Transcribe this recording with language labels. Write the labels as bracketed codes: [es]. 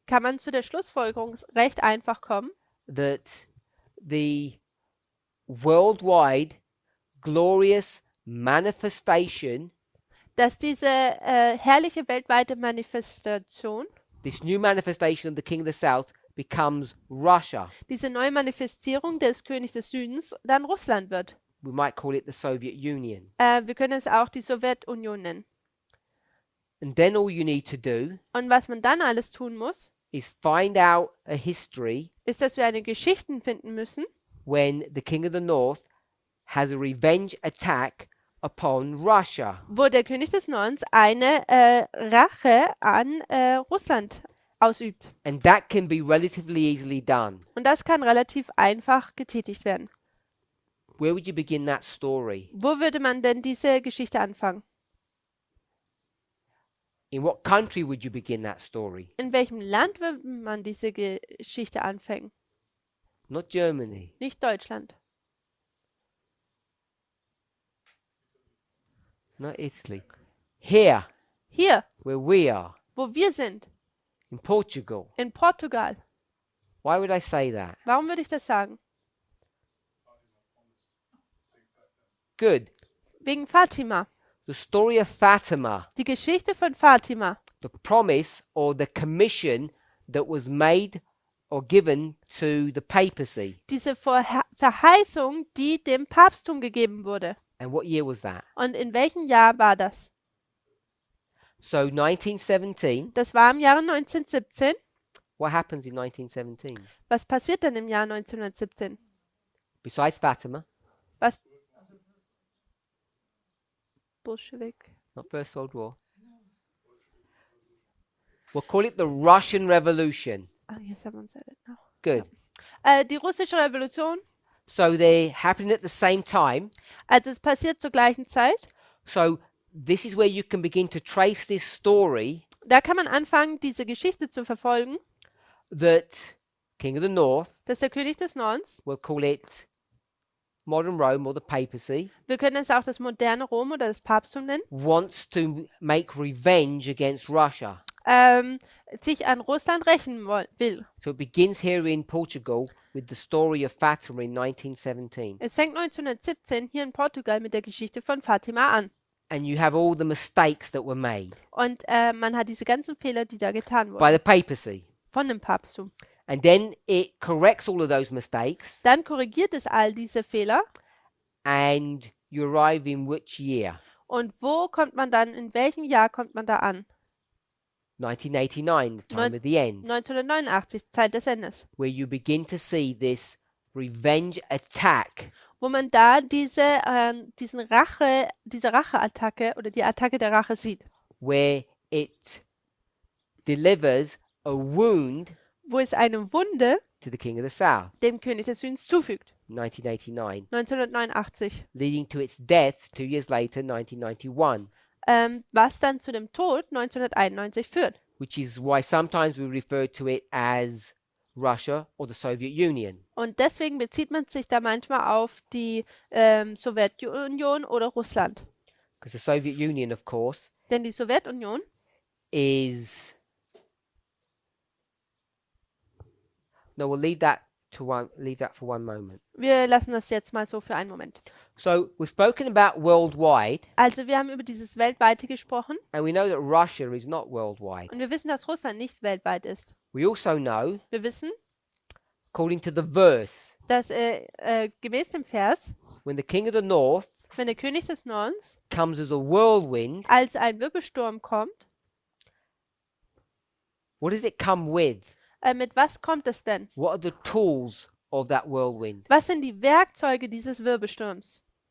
[de] kann man zu der Schlussfolgerung recht einfach kommen, [en] that the worldwide glorious manifestation, [de] dass diese herrliche weltweite Manifestation, [en] this new manifestation of the King of the South, becomes Russia. [de] diese neue Manifestierung des Königs des Südens, dann Russland wird. [en] We might call it the Soviet Union. [de] Wir können es auch die Sowjetunion nennen. [en] And then all you need to do [de] Und was man dann alles tun muss, [en] is find out a history [de] ist, dass wir eine Geschichte finden müssen, [en] when the King of the North has a revenge attack upon Russia. [de] wo der König des Nordens eine Rache an Russland ausübt. [en] And that can be relatively easily done. [de] Und das kann relativ einfach getätigt werden. [en] Where would you begin that story? [de] Wo würde man denn diese Geschichte anfangen? [en] In what country would you begin that story? [de] In welchem Land würde man diese Geschichte anfangen? [en] Not Germany, [de] Nicht Deutschland. [en] not Italy. Here, [de] Hier, [en] where we are, [de] wo wir sind, [en] in Portugal. [de] in Portugal. [en] Why would I say that? [de] Warum würde ich das sagen? [en] Good. [de] Wegen Fatima. [en] The story of Fatima, [de] Die Geschichte von Fatima. [en] the promise or the commission that was made or given to the papacy. [de] Diese Verheißung, die dem Papsttum gegeben wurde. [en] And what year was that? [de] Und in welchem Jahr war das? [en] So 1917. [de] Das war im Jahre 1917. [en] What happens in 1917? [de] Was passiert denn im Jahr 1917? [en] Besides Fatima, [de] Was? Bolschewik. [en] not First World War. We'll call it the Russian Revolution. Ah, yes, someone said it now. Good. [de] Die russische Revolution. [en] So they're happening at the same time. [de] Also es passiert zur gleichen Zeit. [en] So this is where you can begin to trace this story [de] Da kann man anfangen, diese Geschichte zu verfolgen, [en] that King of the North, [de] dass der König des Nordens, [en] we'll call it modern Rome or the papacy, [de] wir können es auch das moderne Rom oder das Papsttum nennen, [en] wants to make revenge against Russia. [de] sich an Russland rächen will. [en] So it begins here in Portugal with the story of Fatima in 1917. [de] Es fängt 1917 hier in Portugal mit der Geschichte von Fatima an. [en] And you have all the mistakes that were made [de] Und man hat diese ganzen Fehler, die da getan wurden, [en] the papacy. [de] von dem Papsttum. [en] And then it corrects all of those mistakes, [de] Dann korrigiert es all diese Fehler. [en] and you arrive in which year? [de] Und wo kommt man dann, in welchem Jahr kommt man da an? [en] 1989, the time of the end, [de] 1989, Zeit des Endes. [en] where you begin to see this revenge attack [de] Wo man da diese Racheattacke oder die Attacke der Rache sieht. [en] where it delivers a wound [de] Wo es eine Wunde [en] to the king of the south, [de] dem König des Südens zufügt. [en] 1989, [de] 1989. [en] leading to its death 2 years later, 1991, [de] Was dann zu dem Tod 1991 führt. [en] which is why sometimes we refer to it as Russia or the Soviet Union. [de] Und deswegen bezieht man sich da manchmal auf die Sowjetunion oder Russland. [en] Because the Soviet Union, of course, [de] Denn die Sowjetunion [en] is... No, we'll leave that for one moment. [de] Wir lassen das jetzt mal so für einen Moment. [en] So we've spoken about worldwide, [de] Also wir haben über dieses Weltweite gesprochen [en] and we know that Russia is not worldwide. [de] und wir wissen, dass Russland nicht weltweit ist. [en] We also know, [de] Wir wissen, [en] according to the verse, [de] dass gemäß dem Vers, [en] when the king of the north [de] wenn der König des Nordens [en] comes as a whirlwind, [de] als ein Wirbelsturm kommt, [en] what does it come with? [de] mit was kommt es denn? [en] What are the tools of that whirlwind? [de] Was sind die Werkzeuge dieses Wirbelsturms?